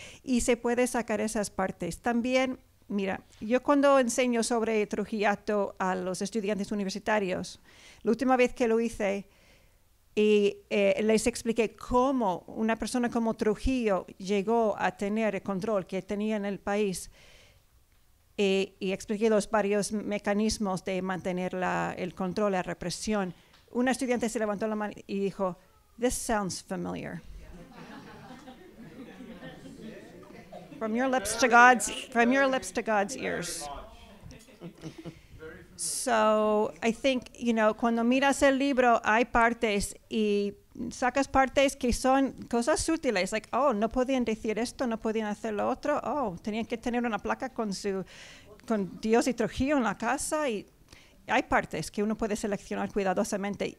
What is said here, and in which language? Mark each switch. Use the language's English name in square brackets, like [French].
[Spanish] Y se puede sacar esas partes. También, mira, yo cuando enseño sobre Trujillato a los estudiantes universitarios, la última vez que lo hice, les expliqué cómo una persona como Trujillo llegó a tener el control que tenía en el país, y expliqué los varios mecanismos de mantener el control, la represión. Una estudiante se levantó la mano y dijo, [English] "This sounds familiar." From your lips to God's ears. So I think, [Spanish] cuando miras el libro, hay partes y sacas partes que son cosas sutiles, like, oh, no podían decir esto, no podían hacer lo otro, oh, tenían que tener una placa con Dios y Trujillo en la casa, y hay partes que uno puede seleccionar cuidadosamente.